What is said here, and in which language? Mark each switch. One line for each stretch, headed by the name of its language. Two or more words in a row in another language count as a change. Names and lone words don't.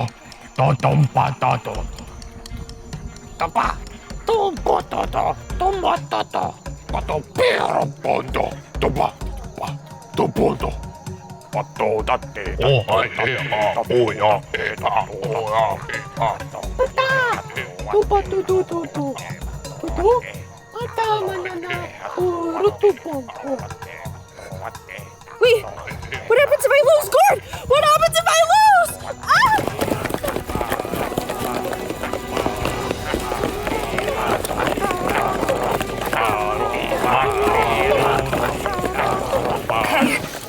English: Totom patato. Tapa. Tumpototo. Tomototo. Pato pero pondo. Topa. Topondo. Pato date. Oh, hai ha. Oh, ya. Eta. Oh, ya. Pato. Tupa tu tu tu tu. Tu. Ata manana. Rutu. Wait, what happens if I lose gourd? What happens if I lose? Ah! Okay.